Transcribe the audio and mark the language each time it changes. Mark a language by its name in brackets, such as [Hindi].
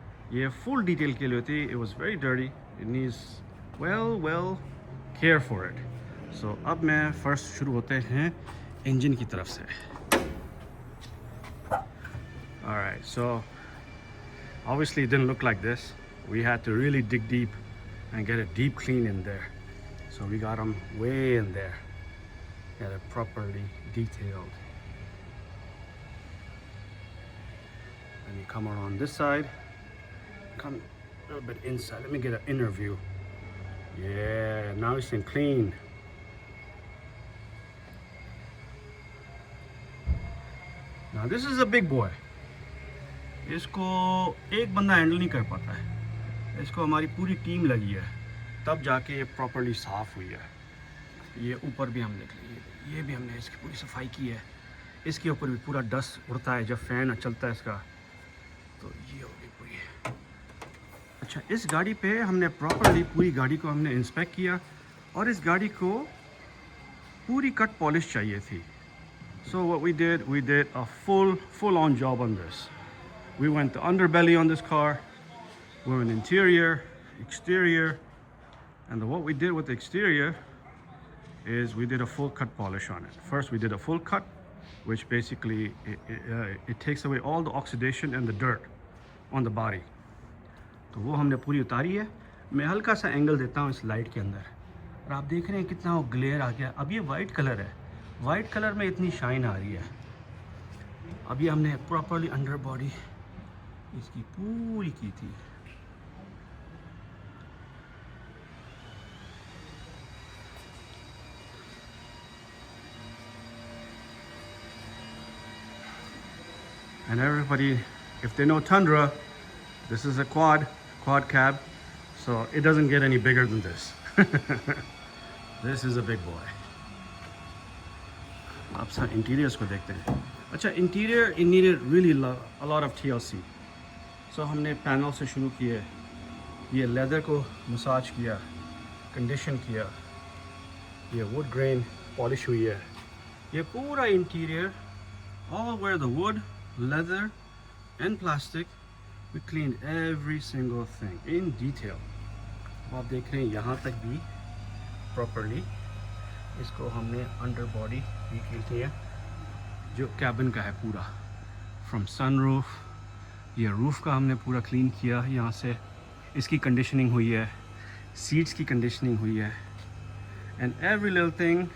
[Urdu] یہ full detail کے لیے ہوتی. [English] It was very dirty. It needs well care for it. So [Urdu] اب میں first شروع ہوتے ہیں engine کی طرف سے. [English] Alright, so obviously it didn't look like this. We had to really dig deep and get a deep clean in there. So we got them way in there. Get it properly detailed. And you come around this side, come a little bit inside. Let me get an inner view. Yeah, now it's in clean. Now this is a big boy. [Urdu] اس کو ایک بندہ handle نہیں کر پاتا ہے. اس کو ہماری پوری ٹیم لگی ہے تب جا کے یہ پراپرلی صاف ہوئی ہے. یہ اوپر بھی ہم دیکھ لیے, یہ بھی ہم نے اس کی پوری صفائی کی ہے. اس کے اوپر بھی پورا ڈسٹ اڑتا ہے جب فین چلتا ہے اس کا. تو یہ ہوگی پوری. اچھا, اس گاڑی پہ ہم نے پراپرلی پوری گاڑی کو ہم نے انسپیکٹ کیا اور اس گاڑی کو پوری کٹ پالش چاہیے تھی. [English] So what we did a full on job on this. We went the underbelly on this car, we went interior, exterior, and what we did with the exterior is we did a full cut polish on it. First we did a full cut, which basically it takes away all the oxidation and the dirt on the body. [Urdu] تو وہ ہم نے پوری اتاری ہے. میں ہلکا سا angle دیتا ہوں اس لائٹ کے اندر اور آپ دیکھ رہے ہیں کتنا وہ گلیئر آ گیا. اب یہ وائٹ کلر ہے, وائٹ کلر میں اتنی شائن آ رہی ہے. اب یہ ہم نے پراپرلی انڈر باڈی اس کی پوری کی تھی. [English] And everybody, if they know Tundra, this is a quad cab, so it doesn't get any bigger than this. This is a big boy. [Urdu] آپ سر انٹیریئرس کو دیکھتے ہیں. اچھا, interior [English] it needed really a lot of TLC. [Urdu] سو ہم نے panel سے شروع کیے, یہ لیدر کو مساج کیا, کنڈیشن کیا, یہ ووڈ گرین پالش ہوئی ہے. یہ پورا interior [English] all where the wood, leather and plastic, we cleaned every single thing in detail. [Urdu] آپ دیکھ رہے ہیں یہاں تک بھی پراپرلی اس کو ہم نے انڈر باڈی بھی کیل کیا جو کیبن کا ہے پورا, [English] From sun roof. [Urdu] یہ روف کا ہم نے پورا کلین کیا یہاں سے. اس کی کنڈیشننگ ہوئی ہے, سیٹس کی کنڈیشننگ ہوئی ہے, [English] And every little thing.